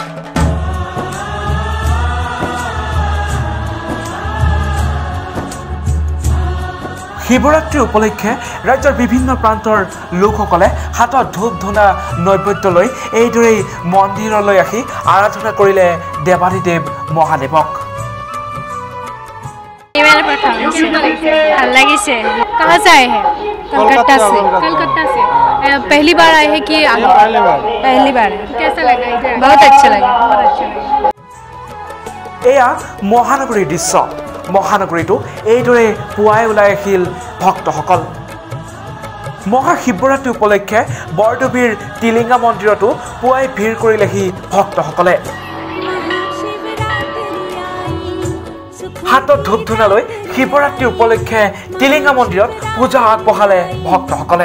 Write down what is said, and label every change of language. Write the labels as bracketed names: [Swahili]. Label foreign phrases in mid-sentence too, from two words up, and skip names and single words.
[Assamese] শিৱৰাত্ৰি উপলক্ষে ৰাজ্যৰ বিভিন্ন প্ৰান্তৰ লোকসকলে হাতত ধূপ ধূনা নৈবেদ্য লৈ এইদৰেই মন্দিৰলৈ আহি আৰাধনা কৰিলে দেৱাদিদেৱ মহাদেৱক [Hindi] कहाँ से आए हैं? कलकत्ता से। कलकत्ता से पहली बार आए हैं कि पहली बार? कैसा लगा इधर? बहुत अच्छा लगा, बहुत अच्छा लगा। [Assamese] এয়া মহানগৰীৰ দৃশ্য মহানগৰীটো এইদৰে পুৱাই ওলাই আহিল ভক্তসকল মহাশিৱৰাত্ৰি উপলক্ষে বৰদুবিৰ টিলিঙা মন্দিৰতো পুৱাই ভিৰ কৰিলেহি ভক্তসকলে হাতত ধূপ ধূনা লৈ শিৱৰাত্ৰি উপলক্ষে টিলিঙা মন্দিৰত পূজা আগবঢ়ালে ভক্তসকলে